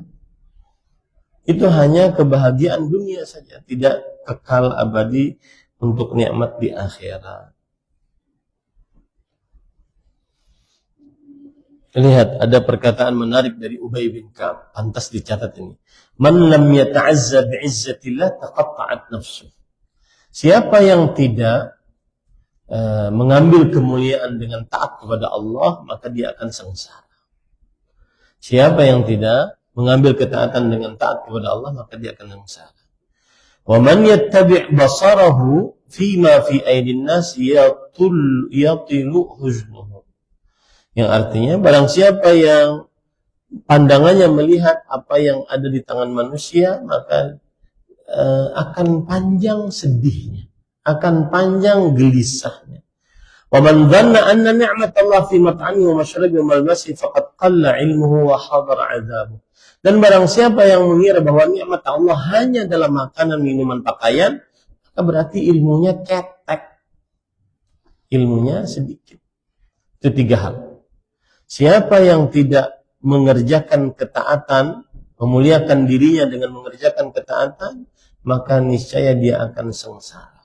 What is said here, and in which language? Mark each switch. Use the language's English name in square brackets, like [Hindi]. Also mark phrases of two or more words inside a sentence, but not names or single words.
[Indonesian] Itu hanya kebahagiaan dunia saja, tidak kekal abadi untuk nikmat di akhirat. Lihat, ada perkataan menarik dari Ubay bin Ka'ab, pantas dicatat ini. [Arabic] من لم يتعز بعزة الله تقطعت نفسه. [Indonesian] Siapa yang tidak mengambil kemuliaan dengan taat kepada Allah, maka dia akan sengsara. Siapa yang tidak mengambil ketaatan dengan taat kepada Allah, maka dia akan sengsara. [Arabic] ومن يتبع بصره فيما في أيدي الناس يطل حزنه. [Indonesian] Yang artinya, barang siapa yang pandangannya melihat apa yang ada di tangan manusia, maka akan panjang sedihnya, akan panjang gelisahnya. [Arabic] ومن ظن أن نعمة الله في مطعمه ومشربه وملبسه فقد قل علمه وحضر عذابه. [Indonesian] Dan barang siapa yang mengira bahwa nikmat Allah hanya dalam makanan, minuman, pakaian, maka berarti ilmunya ketek. Ilmunya sedikit. Itu 3 hal. Siapa yang tidak mengerjakan ketaatan, memuliakan dirinya dengan mengerjakan ketaatan, maka niscaya dia akan sengsara.